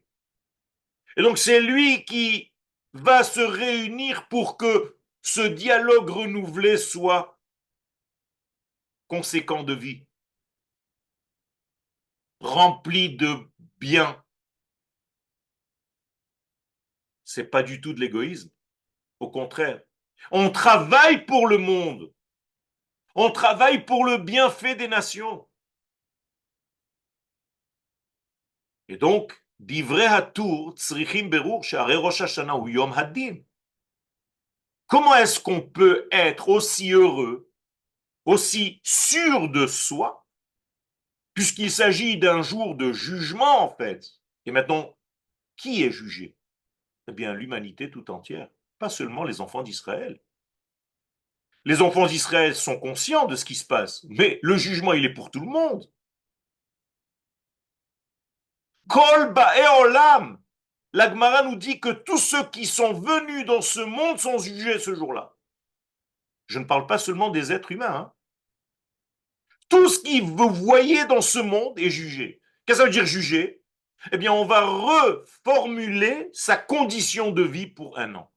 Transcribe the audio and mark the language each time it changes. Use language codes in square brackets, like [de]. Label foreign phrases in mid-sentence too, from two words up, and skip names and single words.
[fr] Et donc, c'est lui qui va se réunir pour que ce dialogue renouvelé soit conséquent de vie, rempli de bien. C'est pas du tout de l'égoïsme. Au contraire. On travaille pour le monde. On travaille pour le bienfait des nations. Et donc, [he] דברי הטור צריכים בירור שהרי ראש השנה הוא יום הדין. [fr] Comment est-ce qu'on peut être aussi heureux, aussi sûr de soi, puisqu'il s'agit d'un jour de jugement en fait? Et maintenant, qui est jugé? Eh bien, l'humanité tout entière, pas seulement les enfants d'Israël. Les enfants d'Israël sont conscients de ce qui se passe, mais le jugement, il est pour tout le monde. [he] כל באי עולם. [fr] La Gemara nous dit que tous ceux qui sont venus dans ce monde sont jugés ce jour-là. Je ne parle pas seulement des êtres humains, hein. Tout ce que vous voyez dans ce monde est jugé. Qu'est-ce que ça veut dire juger? Eh bien, on va reformuler sa condition de vie pour un an.